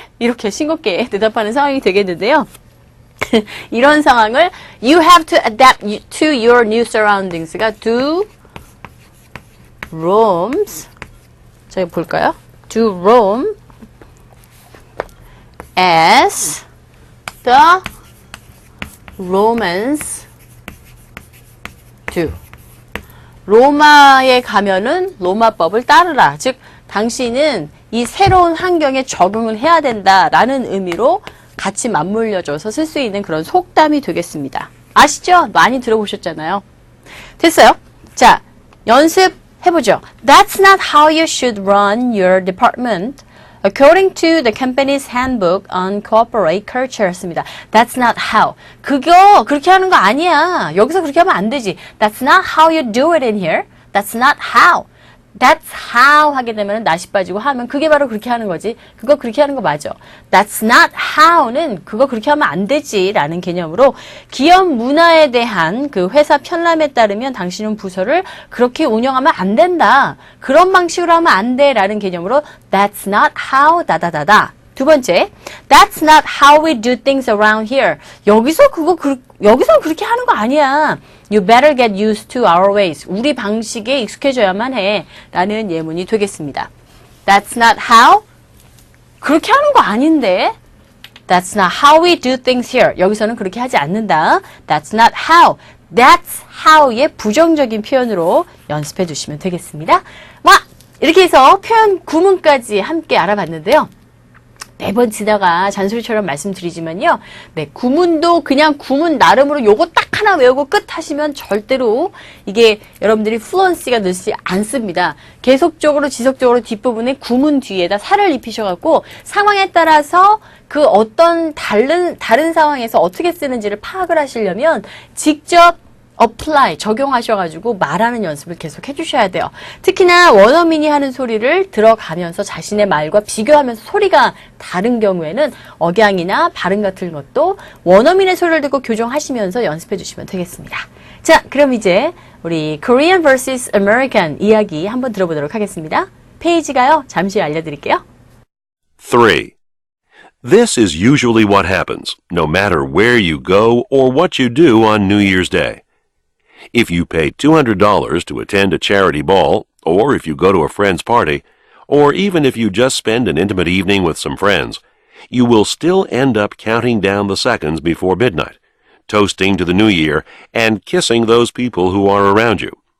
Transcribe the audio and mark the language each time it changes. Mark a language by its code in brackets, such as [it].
[ko] 이렇게 싱겁게 대답하는 상황이 되겠는데요. 이런 상황을 [en] you have to adapt to your new surroundings가 do Romans [ko] 저희 볼까요? [en] Do Rome as the Romans do. [ko] 로마에 가면은 로마법을 따르라. 즉 당신은 이 새로운 환경에 적응을 해야 된다라는 의미로 같이 맞물려줘서 쓸 수 있는 그런 속담이 되겠습니다. 아시죠? 많이 들어보셨잖아요. 됐어요? 자, 연습해보죠. [en] That's not how you should run your department. According to the company's handbook on corporate culture [ko] 였습니다. [en] That's not how. [ko] 그거 그렇게 하는 거 아니야. 여기서 그렇게 하면 안 되지. [en] That's not how you do it in here. That's not how. That's how [ko] 하게 되면 낫이 빠지고 하면 그게 바로 그렇게 하는 거지. 그거 그렇게 하는 거 맞아. [en] That's not how [ko] 는 그거 그렇게 하면 안 되지 라는 개념으로 기업 문화에 대한 그 회사 편람에 따르면 당신은 부서를 그렇게 운영하면 안 된다. 그런 방식으로 하면 안 돼 라는 개념으로 [en] That's not how [ko] 다다다다. 두 번째, [en] That's not how we do things around here. [ko] 여기서는 그렇게 하는 거 아니야. [en] You better get used to our ways. [ko] 우리 방식에 익숙해져야만 해. 라는 예문이 되겠습니다. [en] That's not how. [ko] 그렇게 하는 거 아닌데. [en] That's not how we do things here. [ko] 여기서는 그렇게 하지 않는다. [en] That's not how. That's how [ko] 의 부정적인 표현으로 연습해 주시면 되겠습니다. 와! 이렇게 해서 표현 구문까지 함께 알아봤는데요. 매번 지다가 잔소리처럼 말씀드리지만요. 네, 구문도 그냥 구문 나름으로 요거 딱 하나 외우고 끝 하시면 절대로 이게 여러분들이 플루언시가 늘지 않습니다. 계속적으로 지속적으로 뒷부분에 구문 뒤에다 살을 입히셔갖고 상황에 따라서 그 어떤 다른 상황에서 어떻게 쓰는지를 파악을 하시려면 직접 apply, 적용하셔가지고 말하는 연습을 계속 해주셔야 돼요. 특히나 원어민이 하는 소리를 들어가면서 자신의 말과 비교하면서 소리가 다른 경우에는 억양이나 발음 같은 것도 원어민의 소리를 듣고 교정하시면서 연습해 주시면 되겠습니다. 자, 그럼 이제 우리 Korean vs. American 이야기 한번 들어보도록 하겠습니다. 페이지가요, 잠시 알려드릴게요. 3. [en] This is usually what happens, no matter where you go or what you do on New Year's Day. If you pay $200 to attend a charity ball, or if you go to a friend's party, or even if you just spend an intimate evening with some friends, you will still end up counting down the seconds before midnight, toasting to the new year, and kissing those people who are around you.